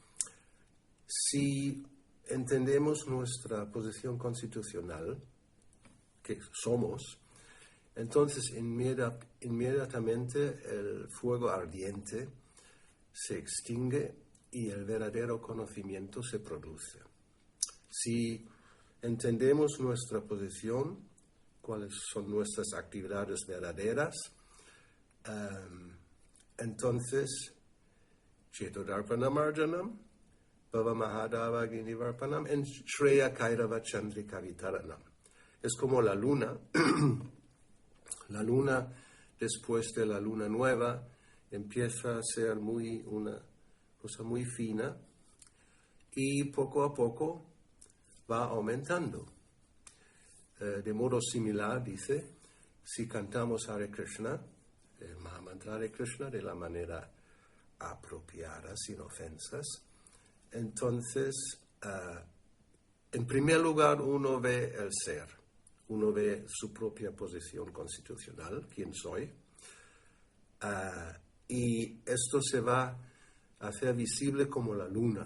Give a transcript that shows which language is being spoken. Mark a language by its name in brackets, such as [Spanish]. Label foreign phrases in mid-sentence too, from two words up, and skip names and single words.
[Spanish] Si entendemos nuestra posición constitucional, que somos, entonces inmediatamente el fuego ardiente se extingue y el verdadero conocimiento se produce. Si entendemos nuestra posición, cuáles son nuestras actividades verdaderas, entonces [Sanskrit] Chetodarpanam Arjanam, Bhava Mahadava Ginivarpanam, [Spanish] en [Sanskrit] Shreya Kairava Chandrika Vitaranam. [Spanish] Es como la luna. La luna, después de la luna nueva, empieza a ser una cosa muy fina, y poco a poco va aumentando. De modo similar, dice, si cantamos Hare Krishna, el Mahamantra Hare Krishna, de la manera apropiada, sin ofensas, entonces, en primer lugar, uno ve el ser, uno ve su propia posición constitucional, quién soy, y esto se va a hacer visible como la luna.